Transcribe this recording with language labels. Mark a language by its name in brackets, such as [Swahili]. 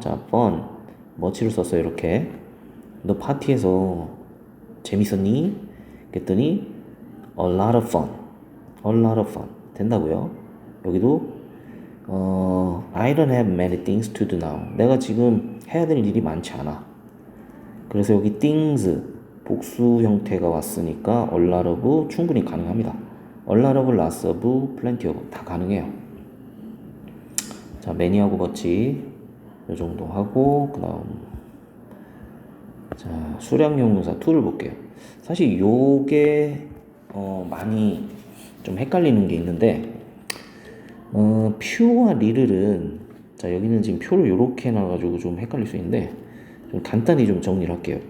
[Korean] 자, fun, much를 썼어요. 이렇게 너 파티에서 재밌었니? 그랬더니 a lot of fun, a lot of fun 된다고요. 여기도 [English] I don't have many things to do now. [Korean] 내가 지금 해야 될 일이 많지 않아. 그래서 여기 things 복수 형태가 왔으니까 a lot of 충분히 가능합니다. a lot of, lots of, plenty of 다 가능해요. 자, many하고 much 이 정도 하고 그 다음 자, 수량형 문사 2를 볼게요. 사실 요게 많이 좀 헷갈리는 게 있는데 퓨와 리를은 자, 여기는 지금 표를 요렇게 놔가지고 좀 헷갈릴 수 있는데 좀 간단히 좀 정리를 할게요.